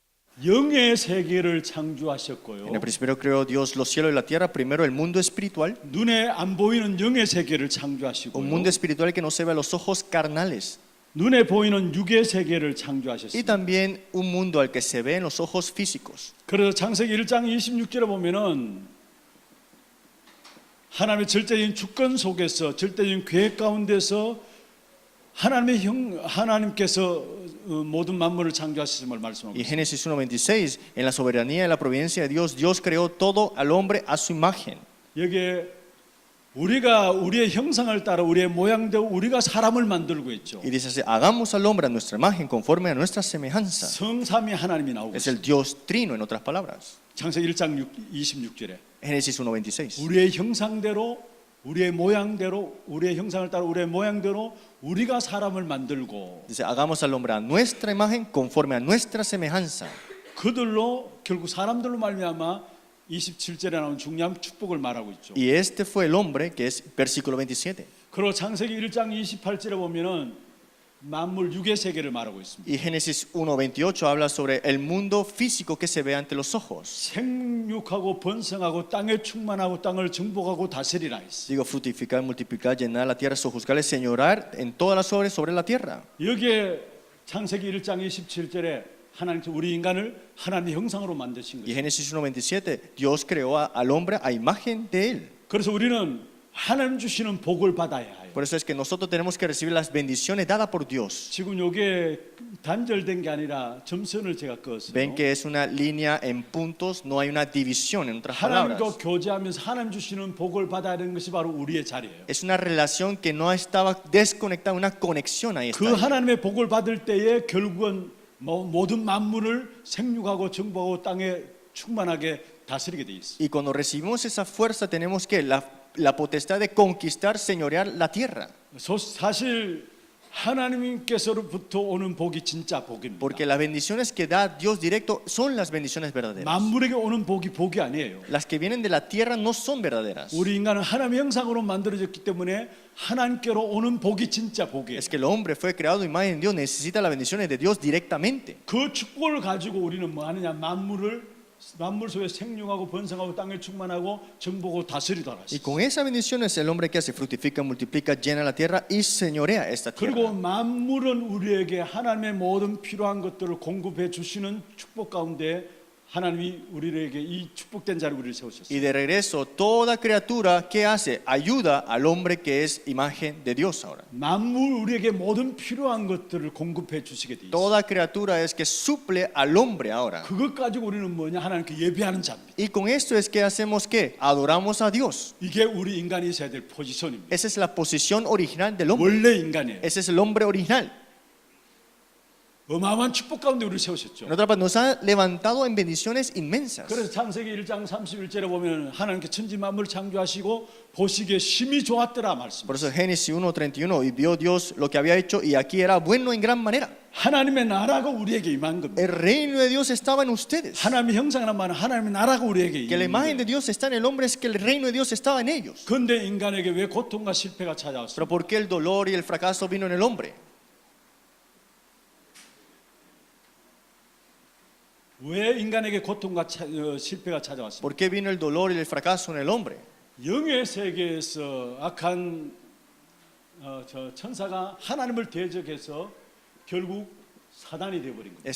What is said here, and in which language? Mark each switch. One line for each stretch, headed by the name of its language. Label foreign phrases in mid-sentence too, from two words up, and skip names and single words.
Korean: 영의 세계를 창조하셨고요.
Spanish: En el principio creó Dios los cielos y la tierra, primero el mundo espiritual,
Korean: 눈에 안 보이는 영의 세계를 un 창조하시고요.
Spanish: mundo espiritual que no se ve a los ojos carnales,
Korean: 눈에 보이는 육의 세계를 y 창조하셨습니다.
Spanish: también un mundo al que se ve en los ojos físicos.
Korean: 그래서 창세기 1장 26절에 보면은 하나님의 절대적인 주권 속에서 절대적인 계획 가운데서 하나님께서 모든 만물을 창조하셨음을 말씀하고 Y 있습니다.
Spanish: Génesis 1:26, en la soberanía y la providencia de Dios, Dios creó todo al hombre a su imagen.
Korean: 여기에 우리가 우리의 형상을 따라 우리의 모양대로 우리가 사람을 만들고 있죠.
Spanish: Y dice así, hagamos al hombre a nuestra imagen, conforme a nuestra semejanza.
Korean: 성삼위 하나님이 나오고 Es 있습니다.
Spanish: el Dios trino, en otras palabras.
Korean: 창세기 1장 26절에
Spanish: Génesis 1:26.
Korean: 우리의 형상대로 우리의 모양대로 우리의 형상을 따라 우리의 모양대로 우리가 사람을 만들고
Spanish: Dice, hagamos al hombre a nuestra imagen, conforme a nuestra semejanza.
Korean: 그들로 결국 사람들로 말미암아 27절에 나온 중요한 축복을 말하고 있죠.
Spanish: Y este fue el hombre, que es versículo 27.
Korean: 그리고 창세기 1장 28절에 보면은 만물 육의 세계를 말하고 있습니다.
Spanish: Y Génesis 1:28 habla sobre el mundo físico que se ve ante los ojos.
Korean: 생육하고 번성하고 땅에 충만하고 땅을 정복하고 다스리라 했어요.
Spanish: Digo, fructificar, multiplicar, llenar la tierra, sojuzgar, señorar en todas las obras sobre la tierra.
Korean: 여기에 창세기 1장 27절에 하나님께서 우리 인간을 하나님의 형상으로 만드신 Y 거예요.
Spanish: Génesis 1:27, Dios creó al hombre a imagen de él.
Korean: 그래서 우리는 하나님 주시는 복을 받아야 해요.
Spanish: Por eso es que nosotros tenemos que recibir las bendiciones dadas por Dios.
Korean: 지금 이게 단절된 게 아니라 점선을 제가 그었어요.
Spanish: Ven que es una línea en puntos, no hay una división, en otras 하나님과 palabras.
Korean: 교제하면서 하나님 주시는 복을 받아야 되는 것이 바로 우리의 자리예요.
Spanish: Es una relación que no estaba desconectada, una conexión ahí 그 está.
Korean: 하나님의 복을 받을 때에 결국은 모든 만물을 생육하고 정복하고 땅에 충만하게 다스리게 돼 있어요.
Spanish: Y cuando recibimos esa fuerza tenemos que la potestad de conquistar, señorear la tierra.
Korean: 사실 하나님께서로부터 오는 복이 진짜 복입니다.
Spanish: Porque las bendiciones que da Dios directo son las bendiciones verdaderas.
Korean: 만물에게 오는 복이 복이 아니에요.
Spanish: Las que vienen de la tierra no son verdaderas.
Korean: 우리 인간은 하나님의 형상으로 만들어졌기 때문에 하나님께로 오는 복이 진짜 복이에요.
Spanish: Es que el hombre fue creado a imagen de Dios, necesita las bendiciones de Dios directamente.
Korean: 그 축복을 가지고 우리는 뭐 하느냐? 만물 속에 생육하고 번성하고 땅에 충만하고 정복하고 다스리더라.
Spanish: Y con esa bendición es el hombre que hace, fructifica, multiplica, llena la tierra y señorea esta 그리고 tierra.
Korean: 만물은 우리에게 하나님의 모든 필요한 것들을 공급해 주시는 축복 가운데 하나님이 우리에게 이 축복된 자를 우리를 세우셨어요.
Spanish: Y de regreso, toda criatura que hace ayuda al hombre que es imagen de Dios ahora.
Korean: 만물 우리에게 모든 필요한 것들을 공급해 주시게 돼 있어요.
Spanish: Toda criatura es que suple al hombre ahora.
Korean: 그것 가지고 우리는 뭐냐? 하나님께 예배하는 자입니다.
Spanish: Y con esto es que hacemos que adoramos a Dios.
Korean: 이게 우리 인간이 있어야 될 포지션입니다.
Spanish: Esa es la posición original del hombre.
Korean: 원래 인간이에요.
Spanish: Ese es el hombre original.
Korean: 어마어마한 축복 가운데 우리를 세우셨죠.
Spanish: En otra parte, nos ha levantado en bendiciones inmensas.
Korean: 그래서 창세기 1장 31절에 보면 하나님께 천지 만물을 창조하시고 보시기에 심히 좋았더라 말씀.
Spanish: Por eso Génesis 1:31, y vio Dios lo que había hecho y aquí era bueno en gran manera.
Korean: 하나님의 나라가 우리에게 임한 겁니다.
Spanish: El reino de Dios estaba en ustedes.
Korean: 하나님의 형상이란 말은 하나님의 나라가 우리에게
Spanish: Que la
Korean: 임한 imagen 거예요.
Spanish: de Dios está en el hombre es que el reino de Dios estaba en ellos.
Korean: 그런데 인간에게 왜 고통과 실패가 Pero 찾아왔습니까?
Spanish: ¿por qué el dolor y el fracaso vino en el hombre?
Korean: 왜 인간에게 고통과 실패가 찾아왔습니까?
Spanish: ¿Por qué vino el dolor y el fracaso en el hombre?
Korean: 영의 세계에서 악한 천사가 하나님을 대적해서 결국 사단이 되어버린 거예요.